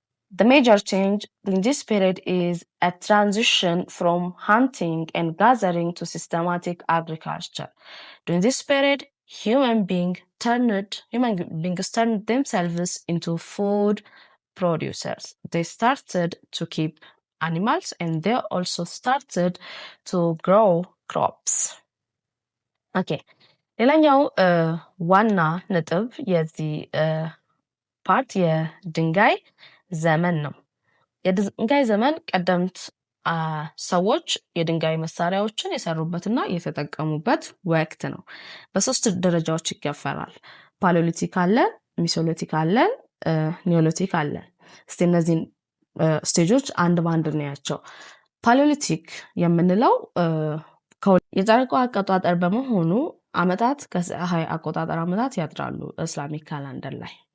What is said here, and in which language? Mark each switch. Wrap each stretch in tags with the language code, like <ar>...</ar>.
<en>The major change in this period is a transition from hunting and gathering to systematic agriculture. During this period, human beings turned themselves into food producers. They started to keep animals, and they also started to grow crops. Okay.</en> <am>ሌላኛው ዋና ነጥብ የዚህ ፓርት የድንጋይ ዘመን ነው። የድንጋይ ዘመን ቀደምት ሰዎች የድንጋይ መሳሪያዎችን የሰሩበትና የተጠቀሙበት ወቅት ነው። በ3 ደረጃዎች ይከፈላል። ፓሌዮሊቲክ አለ፣ ሚሶሊቲክ አለ፣ ኒዮሊቲክ አለ። እስቲ እነዚህን ስቴጆች አንድ ባንድ እናያቸው። ፓሌዮሊቲክ የምንለው የጨረቃ አቆጣጠር በመሆኑ ዓመታት ከፀሐይ አቆጣጠር ዓመታት ያጥራሉ ኢስላሚክ ካላንደር ላይ።</am>